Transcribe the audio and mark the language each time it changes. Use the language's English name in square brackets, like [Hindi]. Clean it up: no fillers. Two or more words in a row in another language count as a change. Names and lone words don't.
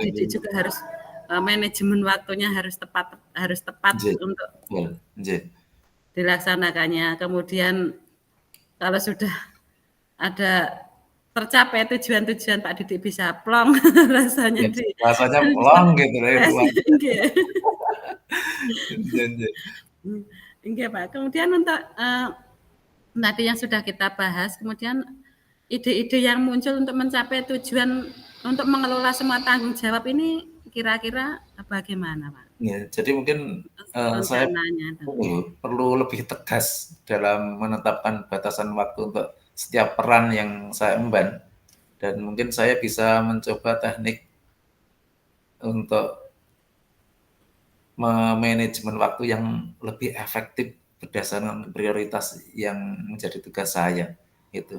[Indonesian] Pak Didik juga harus manajemen waktunya harus tepat untuk dilaksanakannya. Kemudian kalau sudah ada tercapai tujuan-tujuan Pak Didik bisa plong rasanya Ya, di rasanya plong gitu loh, luar nggih. Nggih, nggih. Nggih, Pak. Kemudian untuk, tadi yang sudah kita bahas, kemudian ide-ide yang muncul untuk mencapai tujuan untuk mengelola semua tanggung jawab ini kira-kira bagaimana, Pak? Ya, jadi mungkin, saya Rencananya tuh. perlu lebih tegas dalam menetapkan batasan waktu untuk setiap peran yang saya emban, dan mungkin saya bisa mencoba teknik untuk memanajemen waktu yang lebih efektif berdasarkan prioritas yang menjadi tugas saya, itu.